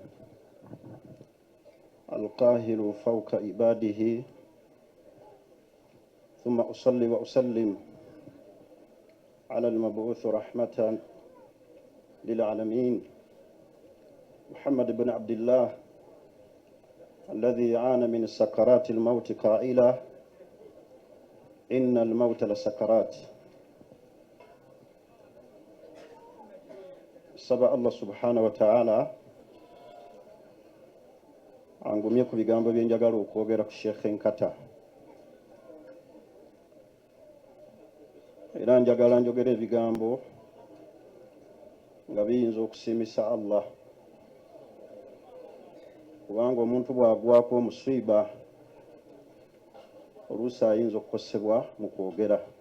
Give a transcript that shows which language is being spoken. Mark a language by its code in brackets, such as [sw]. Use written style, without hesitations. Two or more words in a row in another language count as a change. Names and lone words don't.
[ar] القاهر فوق عباده ثم أصلي وأسلم على المبعوث رحمة للعالمين محمد بن عبد الله الذي عانى من سكرات الموت قائلا إن الموت لسكرات. [lg] Saba [ar] الله سبحانه وتعالى [lg] angumye ku bigambo byenjagala okwogera ku Sheikh Nkata, era njagala njogera ebigambo nga biyinza okusiimisa Allah, kubanga omuntu bw'agwako omusiiba oluusi ayinza okukosebwa mu kwogera.